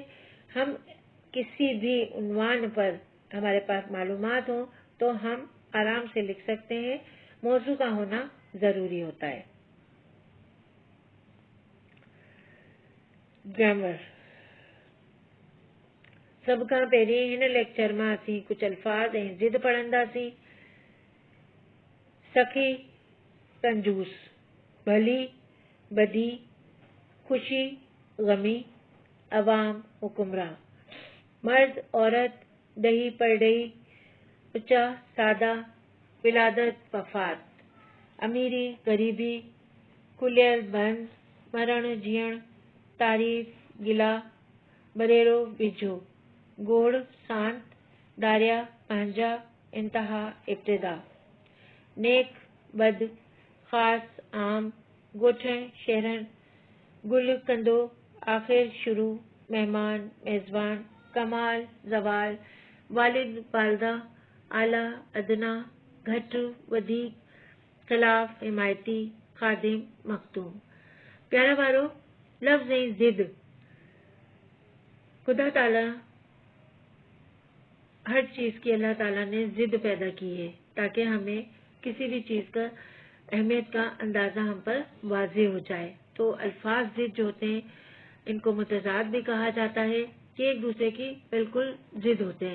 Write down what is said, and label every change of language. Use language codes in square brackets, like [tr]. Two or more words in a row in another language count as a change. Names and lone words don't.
[ur] ہم کسی بھی عنوان پر ہمارے پاس معلومات ہو تو ہم آرام سے لکھ سکتے ہیں. موضوع کا ہونا ضروری ہوتا ہے. [sd] ग्रामर सब खां पहिरीं हिन लेक्चर में असीं कुछ अल्फाज ऐं ज़िद पढ़ंदासीं। सखी, कंजूस, भली, बदी, खुशी, गमी, अवाम, हुक्मरान, मर्द, औरत, दही, परडही, ऊंचा, सादा, विलादत, वफात, अमीरी, गरीबी, खुलियल, बंद, मरण, जीअण, तारीफ, गिला, बरेरो, बिझो, गोड़, शांत, दारिया, पंहिंजा, इंतहा, इब्तिदा, नेक, बद, खास, आम, ॻोठण, शहरन, गुल, कंदो, आखिर, शुरू, मेहमान, मेज़बान, कमाल, ज़वाल, वालिद, वालदा, आला, अदना, घट, वधीक, खिलाफ, हिमायती, खादिम, मखदूम। प्यारा वारो, लफ्ज़ ऐं ज़िद, [ur] خدا تعالیٰ ہر چیز کی اللہ تعالیٰ نے ضد پیدا کی ہے تاکہ ہمیں کسی بھی چیز کا اہمیت کا اندازہ ہم پر واضح ہو جائے. تو الفاظ ضد جو ہوتے ہیں ان کو متضاد بھی کہا جاتا ہے کہ ایک دوسرے کی بالکل ضد ہوتے ہیں.